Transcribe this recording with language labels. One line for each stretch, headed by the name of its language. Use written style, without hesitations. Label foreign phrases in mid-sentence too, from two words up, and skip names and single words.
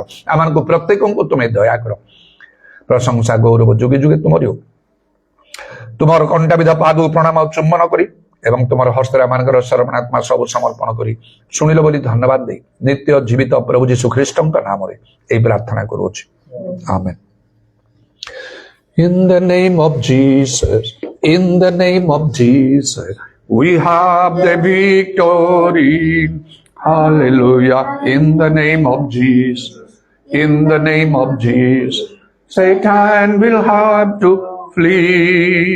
Odia: ଆମମାନଙ୍କୁ ପ୍ରତ୍ୟେକଙ୍କୁ ତୁମେ ଦୟା କର। ପ୍ରଶଂସା ଗୌରବ ଯୁଗେ ଯୁଗେ ତୁମରି। ତୁମର କଣ୍ଟାବିଧ ପାଦକୁ ପ୍ରଣାମ ଆଉ ଚୁମ୍ବନ କରି ଏବଂ ତୁମର ହସ୍ତରେ ଆମମାନଙ୍କର ସର୍ବାତ୍ମା ସବୁ ସମର୍ପଣ କରି ଶୁଣିଲ ବୋଲି ଧନ୍ୟବାଦ ଦେଇ ନିତ୍ୟ ଜୀବିତ ପ୍ରଭୁ ଯୀଶୁ ଖ୍ରୀଷ୍ଟଙ୍କ ନାମରେ ଏହି ପ୍ରାର୍ଥନା କରୁଅଛି, ଆମେନ୍।
English: In the name of Jesus, in the name of Jesus, we have the victory. Hallelujah. In the name of Jesus, in the name of Jesus, Satan will have to flee.